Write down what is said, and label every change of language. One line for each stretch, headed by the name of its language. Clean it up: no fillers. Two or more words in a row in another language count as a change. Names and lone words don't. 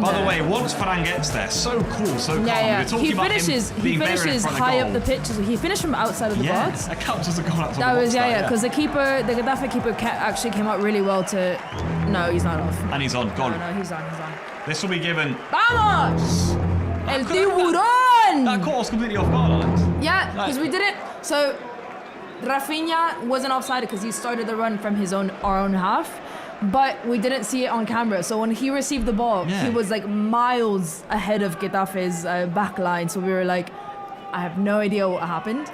English: By the way, once Ferran gets there, so cool, so calm. Yeah. We're talking He about finishes. him He being better in finishes front of high goal. up the pitch. He finished from outside of the box. That counts as a goal outside That the was box. because the Getafe keeper actually came out really well to. No, he's not off. And he's on. Goal. No, he's on. This will be given.
Spanish: Vamos! El tiburón!
English: That caught us completely off guard, Alex. Yeah, because we didn't. So Rafinha wasn't offside because he started the run from our own half, but we didn't see it on camera. So when he received the ball, he was like miles ahead of Getafe's back line. So we were like, I have no idea what happened.